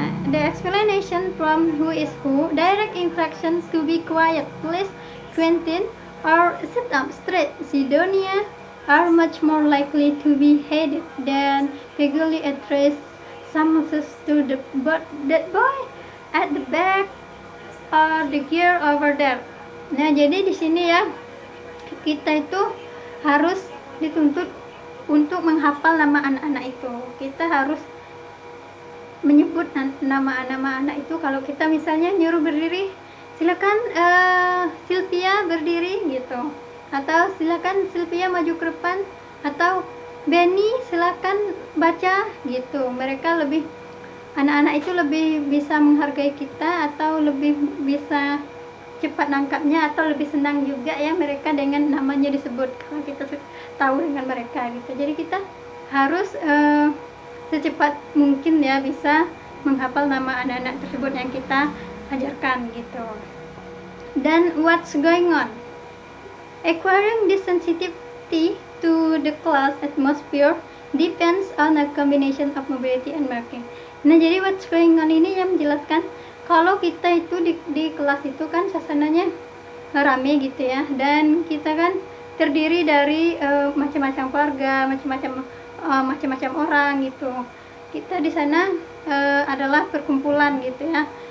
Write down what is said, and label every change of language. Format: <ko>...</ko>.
<en>The explanation from who is who, direct instruction to be quiet, please, Quentin, or sit up straight, Sidonia, are much more likely to be headed than vaguely address summonses to that boy at the back or the gear over there.</en> <id>Nah, jadi di sini ya, kita itu harus dituntut untuk menghafal nama anak-anak itu. Kita harus menyebut nama-nama anak itu. Kalau kita misalnya nyuruh berdiri, silakan Sylvia berdiri gitu, atau silakan Sylvia maju ke depan, atau Benny silakan baca gitu. Mereka lebih, anak-anak itu lebih bisa menghargai kita atau lebih bisa cepat nangkapnya, atau lebih senang juga ya mereka dengan namanya disebut kalau kita tahu dengan mereka gitu. Jadi kita harus secepat mungkin ya bisa menghafal nama anak-anak tersebut yang kita ajarkan gitu.</id> <en>Dan what's going on, acquiring this sensitivity to the class atmosphere depends on a combination of mobility and marking.</en> <id>Nah, jadi</id> <en>what's going on</en> <id>ini yang menjelaskan kalau kita itu di kelas itu kan suasananya rame gitu ya, dan kita kan terdiri dari macam-macam keluarga, macam-macam orang gitu. Kita di sana adalah perkumpulan gitu ya,</id>